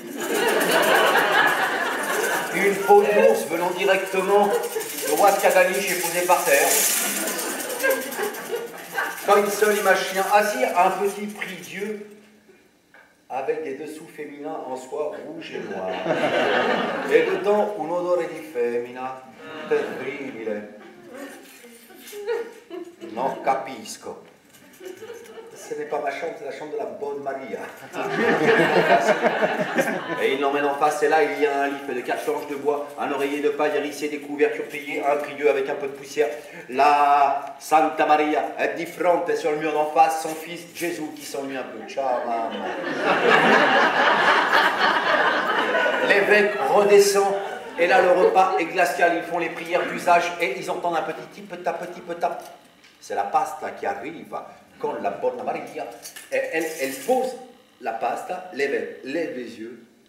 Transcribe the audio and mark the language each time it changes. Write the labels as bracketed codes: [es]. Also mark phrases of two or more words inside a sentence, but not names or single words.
[fr] Une peau d'ours venant directement du roi de Cagaliche est posée par terre. Quand une seule image chien assis à un petit prie-dieu avec des dessous féminins en soie rouge et noire. Et dedans, [it] un odore di femmina terribile. Non capisco. [fr] Ce n'est pas ma chambre, c'est la chambre de la bonne Maria. Et il l'emmène en face, et là il y a un lit fait de 4 planches de bois, un oreiller de paille hérissé, des couvertures pliées, un prie-dieu avec un peu de poussière. [it] La Santa Maria est di fronte, [fr] et sur le mur d'en face, son fils Jésus qui s'ennuie un peu. Ciao maman. L'évêque redescend, et là le repas est glacial, ils font les prières d'usage, et ils entendent un petit petit. C'est la pasta qui arrive. Quand la bonne Maria, elle pose la pasta, l'évêque lève les yeux.